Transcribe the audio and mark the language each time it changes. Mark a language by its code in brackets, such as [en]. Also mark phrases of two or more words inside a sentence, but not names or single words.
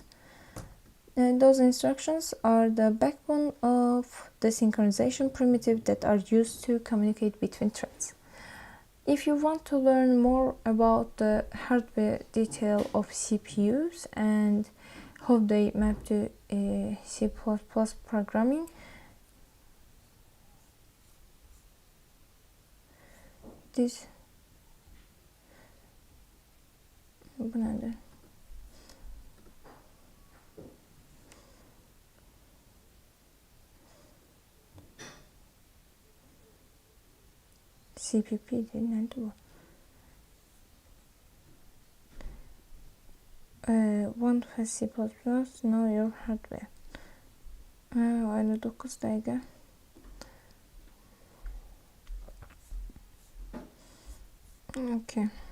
[en] Those instructions are the backbone of the synchronization primitive that are used to communicate between threads. If you want to learn more about the hardware detail of CPUs and how they map to C++ programming, [az] bu nədir? CPP'dir, nədir bu? [en] Want has C++, know your hardware. [az] 59 dəqiqə. Okay.